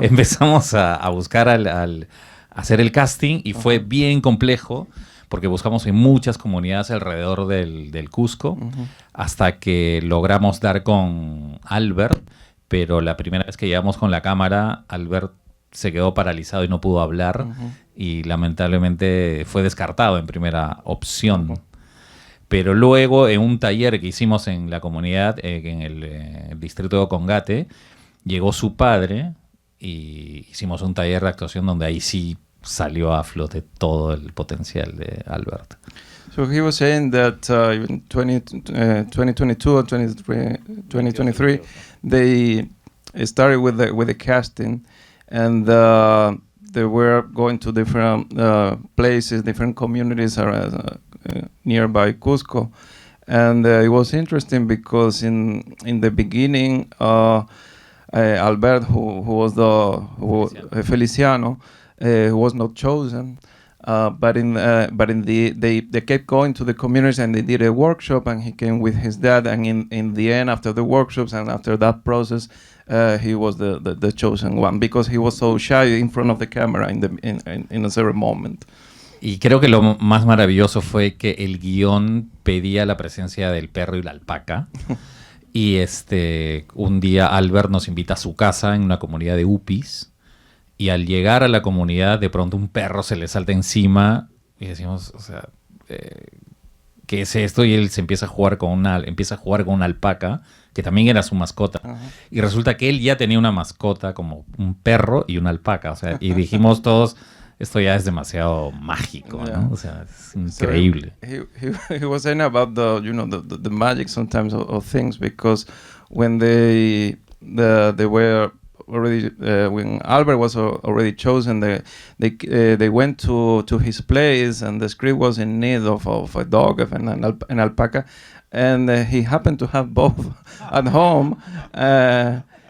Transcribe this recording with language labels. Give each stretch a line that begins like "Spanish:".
Spanish: Empezamos a buscar al hacer el casting, y fue bien complejo porque buscamos en muchas comunidades alrededor del Cusco, hasta que logramos dar con Albert, pero la primera vez que llegamos con la cámara, Albert se quedó paralizado y no pudo hablar, y lamentablemente fue descartado en primera opción. Pero luego, en un taller que hicimos en la comunidad, en el distrito de Ocongate, llegó su padre y hicimos un taller de actuación donde ahí sí salió a flote todo el potencial de Albert.
English: So he was saying that in 2022 or 2023, they started with the casting, and they were going to different places, different communities nearby Cusco, and it was interesting because in the beginning, Albert, who was Feliciano, who was not chosen. But they kept going to the communities, and they did a workshop, and he came with his dad, and in the end, after the workshops and after that process, he was the chosen one because he was so shy in front of the camera in a certain moment.
Spanish: Y creo que lo más maravilloso fue que el guión pedía la presencia del perro y la alpaca. Y un día Albert nos invita a su casa en una comunidad de Upis. Y al llegar a la comunidad, de pronto un perro se le salta encima y decimos, o sea, ¿qué es esto? Y él se empieza a jugar con una alpaca, que también era su mascota. Y resulta que él ya tenía una mascota como un perro y una alpaca. O sea, y dijimos todos, esto ya es demasiado mágico, ¿no? O sea, es increíble.
English: So he was saying about the magic sometimes of things, because when they were already when Albert was already chosen, they went to his place, and the script was in need of a dog, of an alpaca, and he happened to have both at home, and